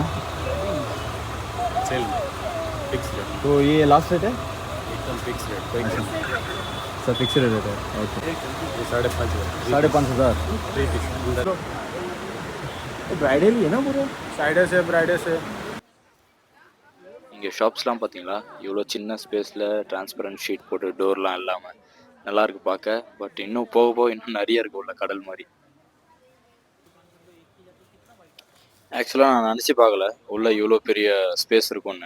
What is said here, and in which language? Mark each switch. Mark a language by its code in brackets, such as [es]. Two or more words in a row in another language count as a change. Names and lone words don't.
[en] sale fix rate, [hi] तो ये [en] last rate [hi] है? एकदम [en] fix rate, [hi] कोई [en] sir fix rate [hi] है। ओके, 5,500 5,500। 3 पीस। ब्राइडल ही है ना पूरा, साइडर से ब्राइडर से। [ta] இங்கே ஷாப்ஸ்லாம் பார்த்தீங்களா, இவ்வளோ சின்ன ஸ்பேஸில் [en] transparent sheet [ta] போட்டு டோர்லாம் இல்லாமல் நல்லா இருக்கு பார்க்க. பட் இன்னும் போக போக இன்னும் நிறைய இருக்கு உள்ள, கடல் மாதிரி. ஆக்சுவலாக நான் நினச்சி பார்க்கல உள்ள இவ்வளோ பெரிய ஸ்பேஸ் இருக்கும்னு.